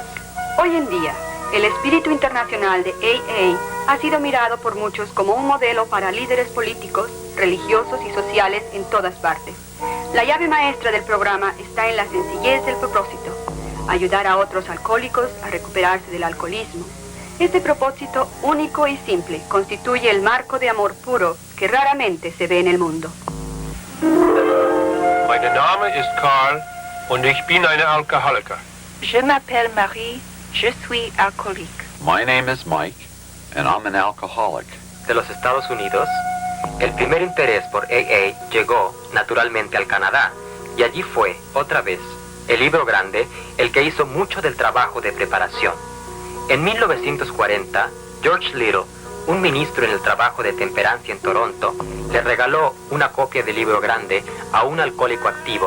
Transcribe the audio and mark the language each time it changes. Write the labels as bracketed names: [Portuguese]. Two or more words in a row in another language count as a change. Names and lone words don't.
[Spanish] Hoy en día, el espíritu internacional de AA ha sido mirado por muchos como un modelo para líderes políticos, religiosos y sociales en todas partes. La llave maestra del programa está en la sencillez del propósito: ayudar a otros alcohólicos a recuperarse del alcoholismo. Este propósito único y simple constituye el marco de amor puro que raramente se ve en el mundo. [German] Mein Name ist Karl und ich bin eine Alkoholiker. [French] Je m'appelle Marie, je suis alcoolique. [English] My name is Mike, and I'm an alcoholic. [Spanish] De los Estados Unidos, el primer interés por AA llegó naturalmente al Canadá, y allí fue, otra vez, el libro grande el que hizo mucho del trabajo de preparación. En 1940, George Little, un ministro en el trabajo de temperancia en Toronto, le regaló una copia del libro grande a un alcohólico activo.